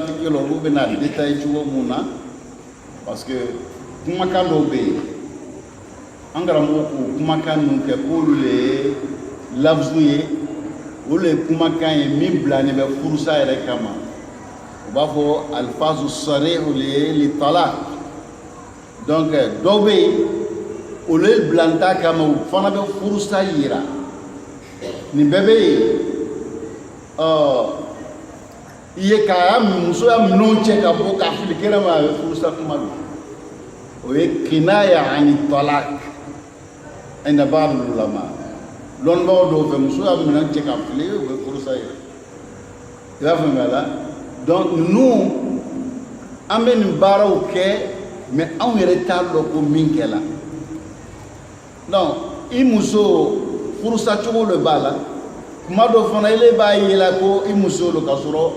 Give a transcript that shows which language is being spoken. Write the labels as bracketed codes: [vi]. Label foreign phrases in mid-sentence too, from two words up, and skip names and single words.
[bm] fiki la olu bɛna détail cogo mun na parce que kumakan dɔw bɛ yen an karamɔgɔ k'o kumakan ninnu kɛ k'olu le ye lafuzu ye olu le ye kumakan ye min bilalen bɛ furusa yɛrɛ kama u b'a fɔ [ar] الألفاظ الصريحة [bm] le ye [ar] للطلاق [bm] donc dɔw bɛ yen olu ye bilanta kama u fana bɛ furusa yira nin bɛɛ bɛ yen i ye k'a musoya minɛnw cɛ ka bɔ k'a fili kɛnɛ ma a bɛ furusa kuma don o ye kinaya ani [ar] طلاق عند بعض العلماء [bm] lɔnnibagaw dɔw fɛ musoya minɛnw cɛ ka fili o bɛ furusa yira i b'a faamuya la donc ninnu an bɛ nin baaraw kɛ mais anw yɛrɛ t'a dɔn ko min kɛla donc i muso furusa cogo de b'a la kuma dɔ fana ele b'a ye la ko i muso lo ka sɔrɔ